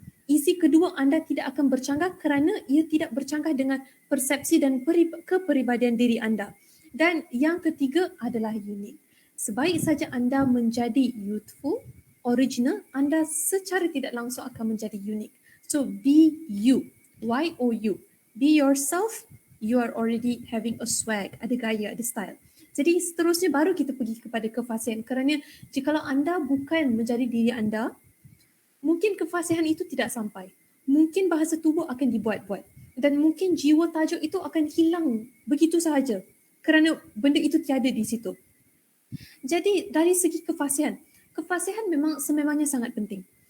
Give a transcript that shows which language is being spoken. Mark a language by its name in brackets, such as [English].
[Malay] Isi kedua anda tidak akan bercanggah kerana ia tidak bercanggah dengan persepsi dan kepribadian diri anda. Dan yang ketiga adalah unik. Sebaik saja anda menjadi youthful, original, anda secara tidak langsung akan menjadi unik. [English] So be you. Y-O-U. Be yourself, you are already having a swag, [Malay] ada gaya, ada style. Jadi seterusnya baru kita pergi kepada kefasihan. Kerana jikalau anda bukan menjadi diri anda, mungkin kefasihan itu tidak sampai. Mungkin bahasa tubuh akan dibuat-buat. Dan mungkin jiwa tajuk itu akan hilang begitu sahaja. Kerana benda itu tiada di situ. Jadi dari segi kefasihan memang sememangnya sangat penting.